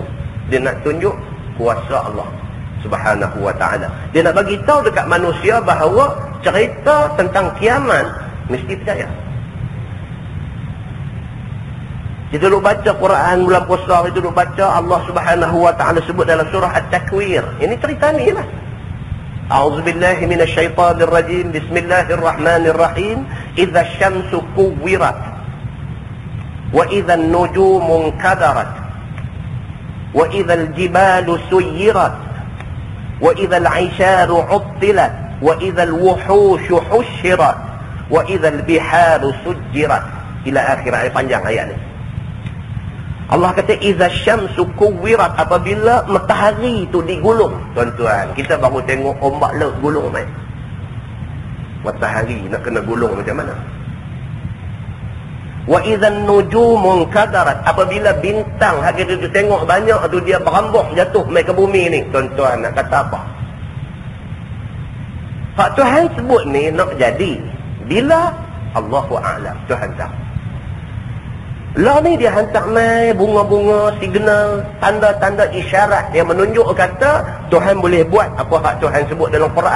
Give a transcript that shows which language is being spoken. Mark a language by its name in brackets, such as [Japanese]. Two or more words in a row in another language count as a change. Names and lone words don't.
[Malay] Dia nak tunjuk kuasa Allah [Arabic] سبحانه وتعالى. [Malay] Dia nak bagi tahu dekat manusia bahawa cerita tentang kiamat mesti percaya. Kita duduk baca Quran bulan puasa, kita duduk baca Allah [Arabic] سبحانه وتعالى [Malay] sebut dalam surah At-Takwir. Ini cerita ni lah. [Arabic] أعوذ بالله من الشيطان الرجيم. بسم الله الرحمن الرحيم. إذا الشمس كورت وإذا النجوم انكدرت وإذا الجبال سيرت وإذا العشار عطلت وإذا الوحوش حشرت وإذا البحار سجرت. [Malay] Ila akhir ayat, panjang ayat ni. Allah kata [Arabic] إذا الشمس كورت, [Malay] apabila matahari tu digulung. Tuan-tuan, kita baru tengok ombak laut gulung mai. Matahari nak kena gulung macam mana? [Arabic] وإذا النجوم انكدرت, [Malay] apabila bintang hak kita tu tengok banyak tu dia berambuk jatuh mai ke bumi ni. Tuan-tuan, nak kata apa? Hak Tuhan sebut ni nak jadi bila [Arabic] الله أعلم, [Malay] Tuhan tahu. Lah ni dia hantar mai bunga-bunga, signal, tanda-tanda isyarat yang menunjuk kata Tuhan boleh buat apa hak Tuhan sebut dalam Quran.